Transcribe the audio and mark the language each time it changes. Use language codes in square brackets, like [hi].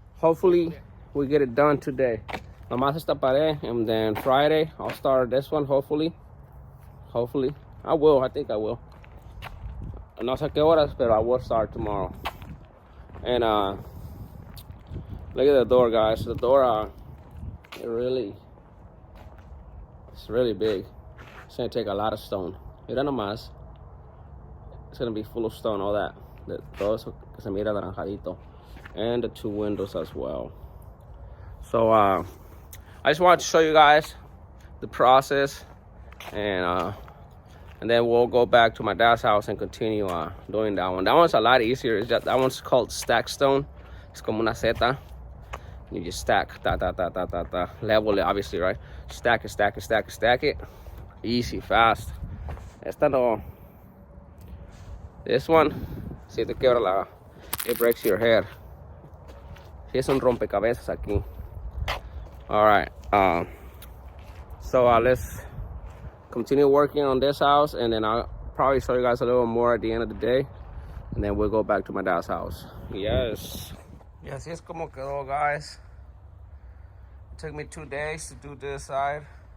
[en] Hopefully, we get it done today. [es] Nomás esta pared, [en] and then Friday, I'll start this one, hopefully. I think I will. [es] No sé qué horas, pero [en] I will start tomorrow. And look at the door, guys. The door, it's really big. It's gonna take a lot of stone. [es] Mira nomás. [en] It's gonna be full of stone, all that. [es] Todo eso que se mira naranjadito. [en] And the two windows as well. So, I just wanted to show you guys the process. And then we'll go back to my dad's house and continue doing that one. That one's a lot easier. It's just, that one's called stack stone. It's [es] como una seta. [en] You just stack, level it, obviously, right? Stack it. Easy, fast. [es] Esta no. [en] This one, [es] si te quiebra [en] it breaks your head. [es] Si es un rompecabezas aquí. [en] All right. So let's continue working on this house, and then I'll probably show you guys a little more at the end of the day, and then we'll go back to my dad's house. Yes. [es] Y así es como quedó, [en] guys. It took me 2 days to do this side.